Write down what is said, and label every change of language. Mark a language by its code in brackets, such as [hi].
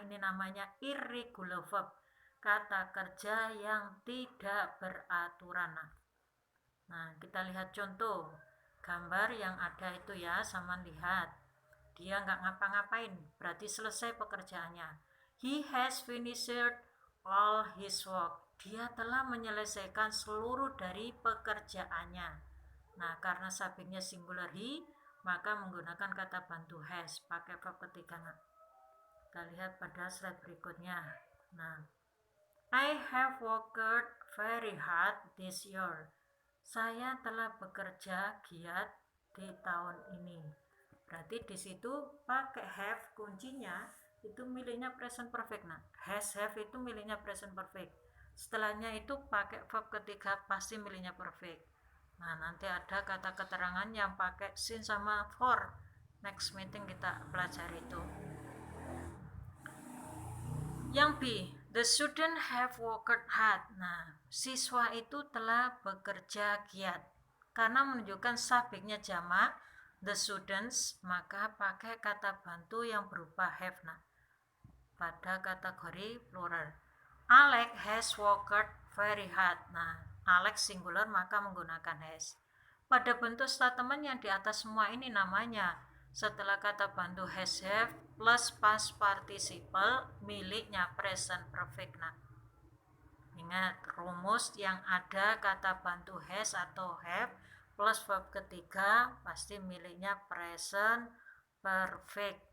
[id] Ini namanya irregular verb, kata kerja yang tidak beraturan. Nah, kita lihat contoh gambar yang ada itu ya, sama lihat. Dia nggak ngapa-ngapain, berarti selesai pekerjaannya. [en] He has finished all his work. [id] Dia telah menyelesaikan seluruh dari pekerjaannya. Nah, karena subjeknya singular he, maka menggunakan kata bantu has, pakai verb ketiga. Nah, kita lihat pada slide berikutnya. [en] Nah, I have worked very hard this year. [id] Saya telah bekerja giat di tahun ini. Berarti di situ pakai have, kuncinya itu miliknya present perfect. Nah, has, have itu miliknya present perfect. Setelahnya itu pakai verb ketiga pasti miliknya perfect. Nah, nanti ada kata keterangan yang pakai since sama for. [en] Next meeting [id] kita pelajari itu. Yang B, [en] the student have worked hard. [id] Nah, siswa itu telah bekerja giat. Karena menunjukkan subjeknya jamak, the students, maka pakai kata bantu yang berupa have. Nah, pada kategori plural. [en] Alex has worked very hard. [id] Nah, Alex singular maka menggunakan has. Pada bentuk statement yang di atas semua ini namanya setelah kata bantu has, have plus past participle miliknya present perfect. Nah, ingat rumus yang ada kata bantu has atau have plus verb ketiga pasti miliknya present perfect.